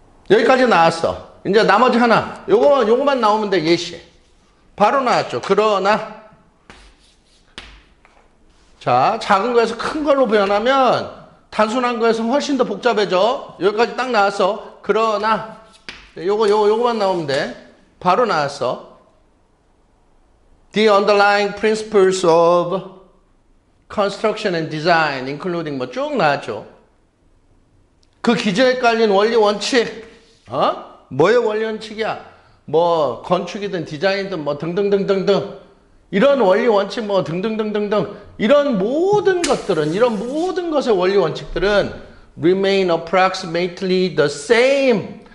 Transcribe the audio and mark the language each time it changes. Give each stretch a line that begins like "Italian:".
Korean: 여기까지 나왔어. 이제 나머지 하나. 요거만 나오면 돼, 예시. 바로 나왔죠. 그러나, 자, 작은 거에서 큰 걸로 변하면 단순한 거에서 훨씬 더 복잡해져. 여기까지 딱 나왔어. 그러나 요거만 나오면 돼. 바로 나왔어.
English: The underlying principles of construction and design, including
Korean: 뭐 쭉 나왔죠. 그 기저에 깔린 원리 원칙. 뭐의 원리 원칙이야? 뭐 건축이든 디자인이든 뭐 등등등등등. 이런 원리 원칙 뭐 등등등등등 이런 모든 것의 원리 원칙들은
English: remain approximately the same.